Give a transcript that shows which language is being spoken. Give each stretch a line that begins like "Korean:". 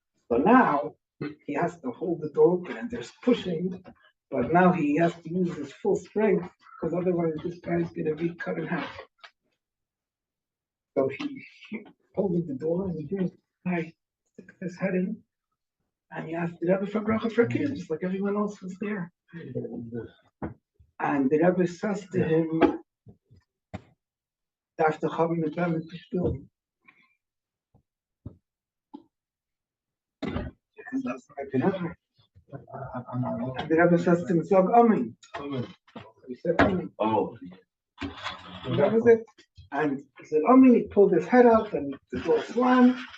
English: So now he has to hold the door open and there's pushing, but now he has to use his full strength because otherwise this guy's gonna be cut in half. So he holding the door and he did. I stick his head in. And he asked the Rebbe for bracha for kids, like everyone else was there. And the Rebbe says to him,
Yiddish: "Darf doch haben mit wem zu spielen."
English: And that's like the Rebbe. And the Rebbe says to him,
Yiddish: "Sag Amen."
English: He said Amen. Oh. And that was it. And he said Amen. He pulled his head out, and the door slammed.